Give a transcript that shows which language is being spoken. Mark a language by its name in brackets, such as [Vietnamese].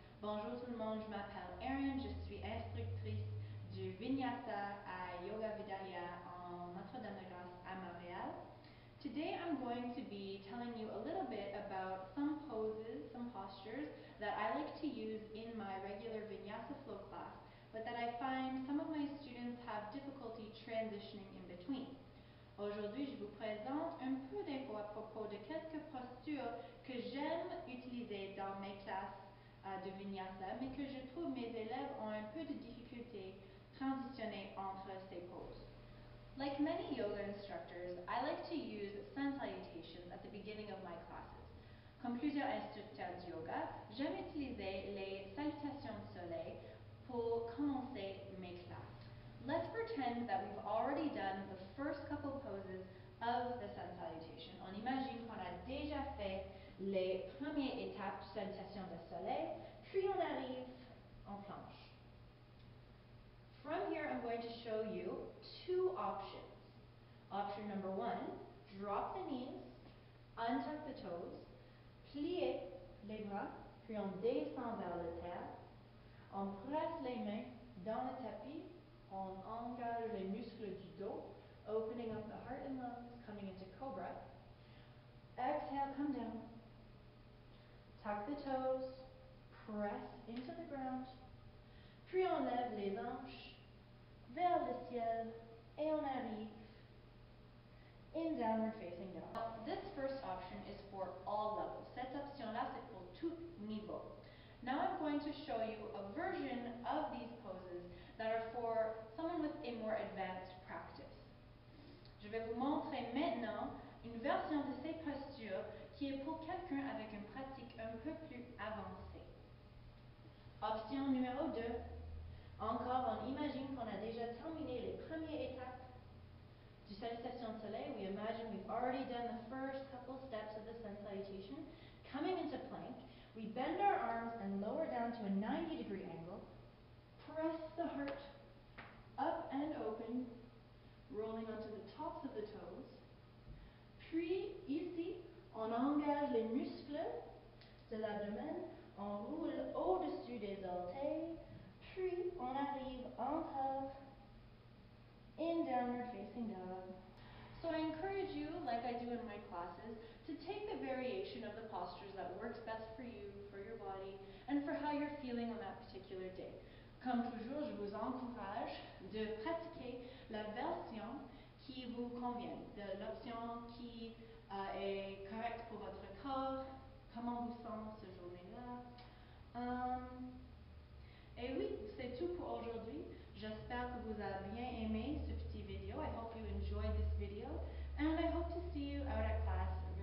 [French] Bonjour tout le monde, je m'appelle Aran, je suis instructrice du Vinyasa à Yoga Vidalia en Notre-Dame-de-Grâce à Montréal. [English] Today I'm going to be telling you a little bit about some poses, some postures that I like to use in my regular Vinyasa flow class, but that I find some of my students have difficulty transitioning in between. [French] Aujourd'hui, je vous présente un peu d'infos à propos de quelques postures que j'aime utiliser dans mes classes de Vinyasa, mais que je trouve mes élèves ont un peu de difficulté transitionner entre ces poses. [English] Like many yoga instructors, I like to use sun salutations at the beginning of my classes. [French] Comme plusieurs instructeurs de yoga, j'aime utiliser les salutations de soleil pour commencer mes classes. [English] Let's pretend that we've already done the first couple poses of the sun salutation. [French] On imagine qu'on a déjà fait les premières étapes de salutation de soleil, puis on arrive en planche. [English] From here, I'm going to show you two options. Option number one, drop the knees, untuck the toes, [French] plier les bras, puis on descend vers la terre. On presse les mains dans le tapis. On engage les muscles du dos, [English] opening up the heart and lungs, coming into cobra. Exhale, come down. Tuck the toes, press into the ground. [French] Puis on lève les hanches vers le ciel et on arrive [English] in downward facing dog. Now, this first option is for all levels. [French] Cette option-là, c'est pour tout niveau. [English] Now I'm going to show you a version of these poses that are for someone with a more advanced practice. [French] Je vais vous montrer maintenant une version de ces postures qui est pour quelqu'un avec une pratique un peu plus avancée. Option numéro 2. Encore, on imagine qu'on a déjà terminé les premières étapes du salutation de soleil. [English] We imagine we've already done the first couple steps of the sun salutation. Coming into plank, we bend our arms and lower down to a 90-degree angle. Press the heart up and open, rolling onto the tops of the toes. [French] Puis, ici, on engage les muscles de l'abdomen, on roule au-dessus des orteils, puis on arrive encore [English] in downward facing dog. So I encourage you, like I do in my classes, to take the variation of the postures that works best for you, for your body, and for how you're feeling on that particular day. [French] Comme toujours, je vous encourage de pratiquer la version qui vous convient, de l'option qui est correcte pour votre corps, comment vous sentez cette journée-là. Et oui, c'est tout pour aujourd'hui. J'espère que vous avez bien aimé ce petit vidéo. [English] I hope you enjoyed this video, and I hope to see you out at class